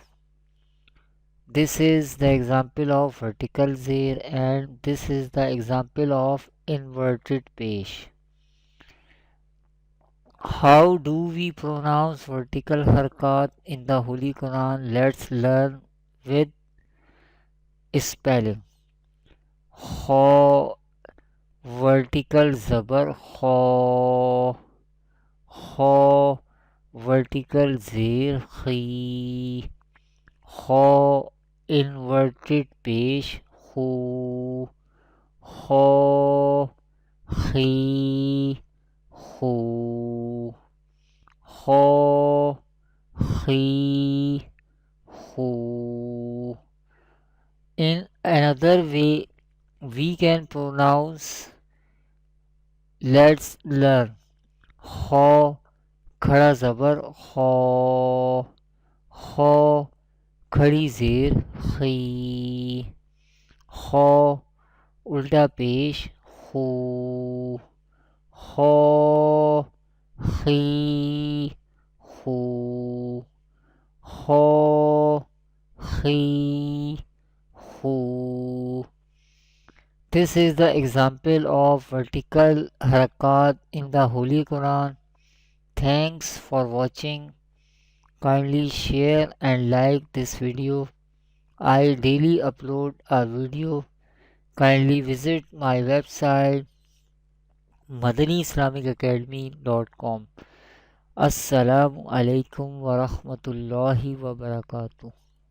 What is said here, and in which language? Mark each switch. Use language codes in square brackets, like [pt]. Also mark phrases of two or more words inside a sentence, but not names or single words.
[en] This is the example of vertical zir and this is the example of inverted pesh. How do we pronounce vertical harakat in the Holy Quran? Let's learn with spelling. Kha, vertical zabar kha, kha, vertical zir khi, kha, inverted pesh khu, kha, khi, khu, kha, khi, khu. In another way we can pronounce, let's learn. [ur] خ، کھڑا زبر خا، خ، کھڑی زیر خی، خ، الٹا پیش خو، خ، خی، خو. ho, he, who. [en] This is the example of vertical harakat in the Holy Quran. Thanks for watching. Kindly share and like this video. I daily upload a video. Kindly visit my website madaniislamicacademy.com. [ar] السلام عليكم ورحمة الله وبركاته.